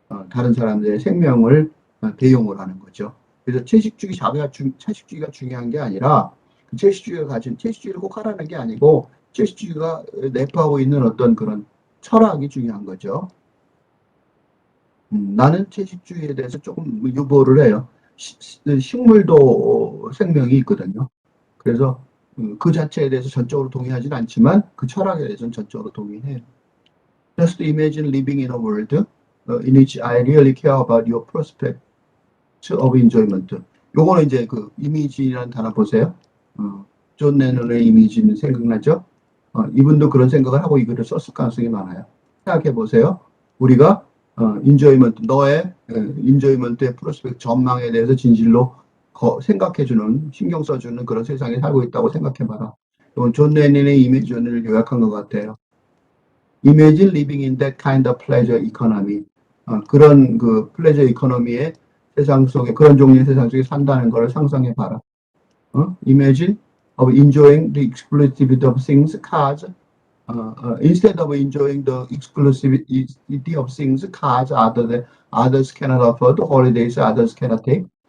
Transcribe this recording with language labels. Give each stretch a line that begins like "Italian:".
Korean: 다른 사람들의 생명을 대용을 하는 거죠. 그래서 채식주의가 중요한 게 아니라 채식주의를 꼭 하라는 게 아니고 채식주의가 내포하고 있는 어떤 그런 철학이 중요한 거죠. 나는 채식주의에 대해서 조금 유보를 해요. 식물도 생명이 있거든요. 그래서 그 자체에 대해서 전적으로 동의하지는 않지만 그 철학에 대해서는 전적으로 동의해요.
English: Just imagine living in a world in which I really care about your prospect of enjoyment.
Korean: 요거는 이제 그 이미지라는 단어 보세요. 존 레논의 이미지는 생각나죠? 이분도 그런 생각을 하고 이 글을 썼을 가능성이 많아요. 생각해 보세요. 우리가 너의 인조이먼트의 프로스펙트 전망에 대해서 진실로 생각해주는, 신경 써주는 그런 세상에 살고 있다고 생각해봐라. 이건 존 레논의 이미지를 요약한 것 같아요.
English: Imagine living in that kind of pleasure economy.
Korean: 그런 그 플레저 이코노미의 세상 속에, 그런 종류의 세상 속에 산다는 것을 상상해봐라.
English: Imagine of enjoying the exclusivity of things, cars, instead of enjoying the exclusivity of things, cars others cannot afford, holidays others cannot take.